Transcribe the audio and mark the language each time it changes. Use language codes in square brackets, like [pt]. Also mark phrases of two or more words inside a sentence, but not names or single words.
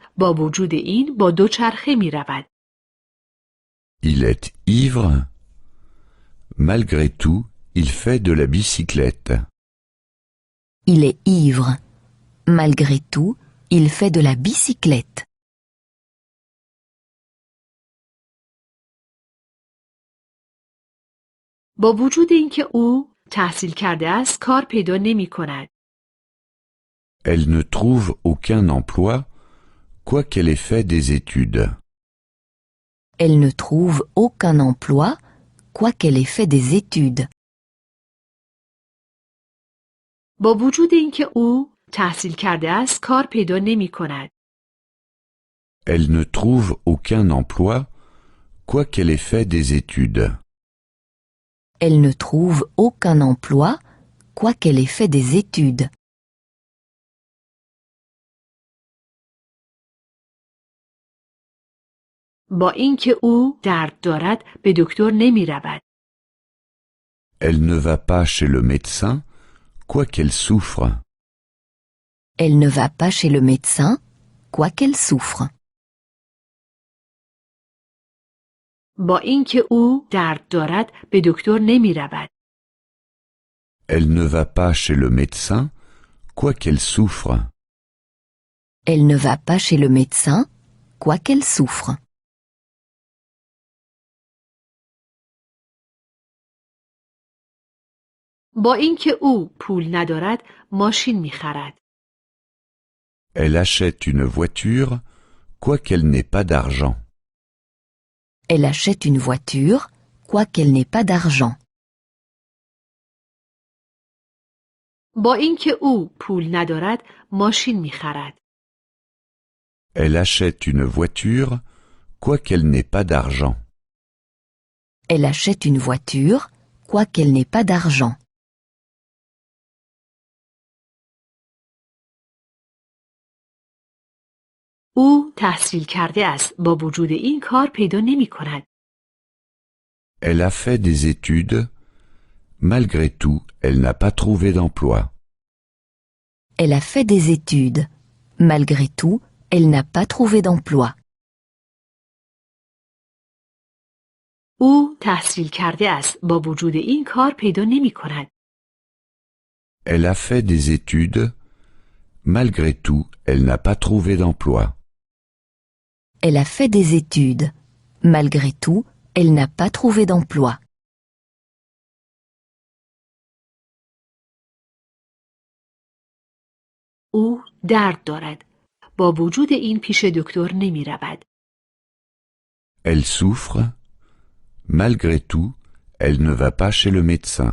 [fa] با وجود این با دوچرخه می رود. [fr] Il est ivre. Malgré tout, il fait de la bicyclette. il est ivre. Malgré tout, il fait de la bicyclette. [fa] با وجود اینکه او تحصیل کرده است کار پیدا نمی کند. [fr] Elle ne trouve aucun emploi, quoiqu'elle ait fait des études. Elle ne trouve aucun emploi, quoiqu'elle ait fait des études. [fa] با وجود اینکه او تحصیل کرده است کار پیدا نمی کند. [fr] Elle ne trouve aucun emploi, quoiqu'elle ait fait des études. Elle ne trouve aucun emploi, quoiqu'elle ait fait des études. [fa] با اینکه او درد دارد به دکتر نمی رود. [fr] Elle ne va pas chez le médecin, quoiqu'elle souffre. Elle ne va pas chez le médecin, quoiqu'elle souffre. [fa] با اینکه او درد دارد به دکتر نمی رود. [fr] Elle ne va pas chez le médecin, quoiqu'elle souffre. Elle ne va pas chez le médecin, quoiqu'elle souffre. [fa] با اینکه او پول ندارد ماشین می خرد. [fr] Elle achète une voiture, quoiqu'elle n'ait pas d'argent. Elle achète une voiture, quoiqu'elle n'ait pas d'argent. [fa] با اینکه او پول ندارد ماشین می خرد. [fr] Elle achète une voiture, quoiqu'elle n'ait pas d'argent. Elle achète une voiture, quoiqu'elle n'ait pas d'argent. [fa] او تحصیل کرده است با وجود این کار پیدا نمی کند. [fr] Elle a fait des études. Malgré tout, elle n'a pas trouvé d'emploi. Elle a fait des études. Malgré tout, elle n'a pas trouvé d'emploi. [fa] او تحصیل کرده است با وجود این کار پیدا نمی کند. [fr] Elle a fait des études. Malgré tout, elle n'a pas trouvé d'emploi. Elle a fait des études. Malgré tout, elle n'a pas trouvé d'emploi. [fa] او درد دارد. با وجود این پیش دکتر نمی رود. [fr] Elle souffre. Malgré tout, elle ne va pas chez le médecin.